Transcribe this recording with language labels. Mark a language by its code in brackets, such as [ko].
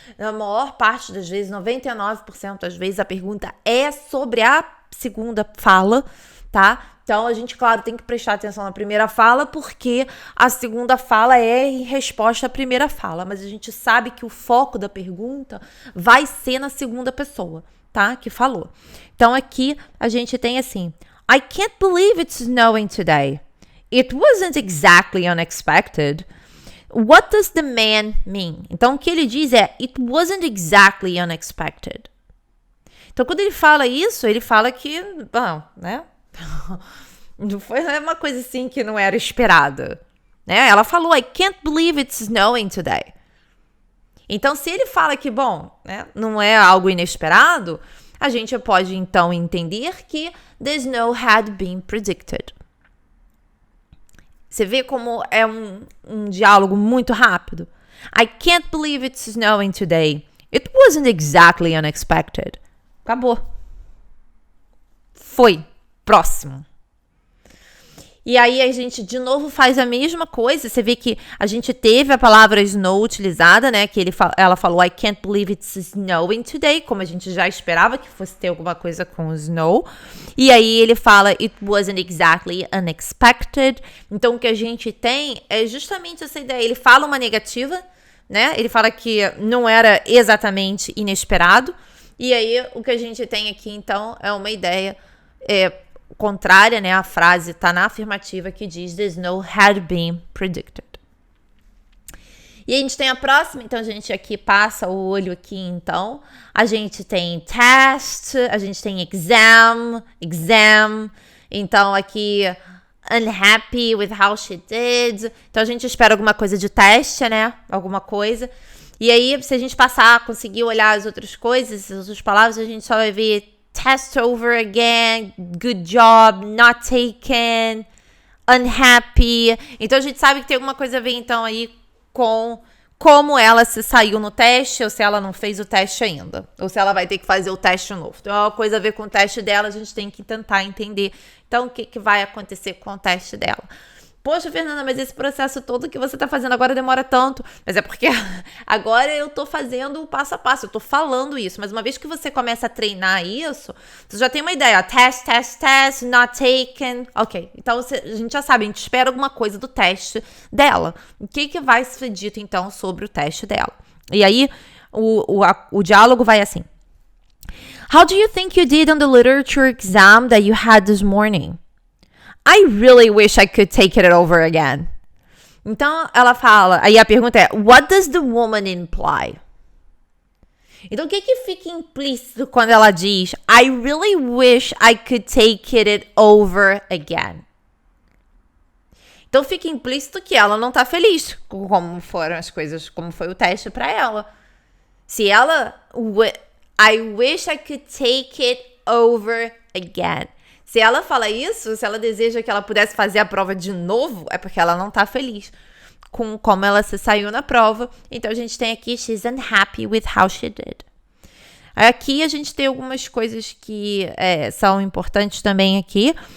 [pt] Na maior parte das vezes, 99% das vezes, a pergunta é sobre a segunda fala, tá? Então, a gente, claro, tem que prestar atenção na primeira fala, porque a segunda fala é em resposta à primeira fala. Mas a gente sabe que o foco da pergunta vai ser na segunda pessoa, tá? Que falou. Então, aqui a gente tem assim: [en] I can't believe it's snowing today. It wasn't exactly unexpected. What does the man mean? [pt] Então, o que ele diz é: [en] It wasn't exactly unexpected. [pt] Então, quando ele fala isso, ele fala que, bom, né? Não foi uma coisa assim que não era esperada, né? Ela falou, [en] I can't believe it's snowing today. [pt] Então, se ele fala que, bom, né, não é algo inesperado, a gente pode, então, entender que [en] the snow had been predicted. [pt] Você vê como é um diálogo muito rápido? [en] I can't believe it's snowing today. It wasn't exactly unexpected. [pt] Acabou. Foi. Próximo. E aí a gente de novo faz a mesma coisa. Você vê que a gente teve a palavra snow utilizada, né? Que ela falou [en] I can't believe it's snowing today, [pt] como a gente já esperava que fosse ter alguma coisa com snow. E aí ele fala [en] it wasn't exactly unexpected. [pt] Então o que a gente tem é justamente essa ideia. Ele fala uma negativa, né? Ele fala que não era exatamente inesperado. E aí o que a gente tem aqui então é uma ideia contrária, né? A frase está na afirmativa que diz [en] the snow had been predicted. [pt] E a gente tem a próxima, então a gente aqui passa o olho aqui, então. A gente tem test, a gente tem exam. Então aqui [en] unhappy with how she did. [pt] Então a gente espera alguma coisa de teste, né? Alguma coisa. E aí, se a gente passar, conseguir olhar as outras coisas, as outras palavras, a gente só vai ver test over again, good job, not taken, unhappy. Então, a gente sabe que tem alguma coisa a ver, então, aí com como ela se saiu no teste, ou se ela não fez o teste ainda. Ou se ela vai ter que fazer o teste novo. Então, é uma coisa a ver com o teste dela, a gente tem que tentar entender. Então, o que vai acontecer com o teste dela. Poxa, Fernanda, mas esse processo todo que você tá fazendo agora demora tanto. Mas é porque agora eu tô fazendo o passo a passo, eu tô falando isso. Mas uma vez que você começa a treinar isso, você já tem uma ideia. Test, not taken. Ok, então a gente já sabe, a gente espera alguma coisa do teste dela. O que vai ser dito, então, sobre o teste dela? E aí, o diálogo vai assim. [en] How do you think you did on the literature exam that you had this morning? I really wish I could take it over again. [pt] Então, ela fala... Aí a pergunta é... [en] What does the woman imply? [pt] Então, o que fica implícito quando ela diz... [en] I really wish I could take it over again. [pt] Então, fica implícito que ela não tá feliz com como foram as coisas... Como foi o teste pra ela. Se ela... [en] I wish I could take it over again. [pt] Se ela fala isso, se ela deseja que ela pudesse fazer a prova de novo, é porque ela não tá feliz com como ela se saiu na prova. Então, a gente tem aqui, [en] she's unhappy with how she did. [pt] Aqui, a gente tem algumas coisas que são importantes também aqui.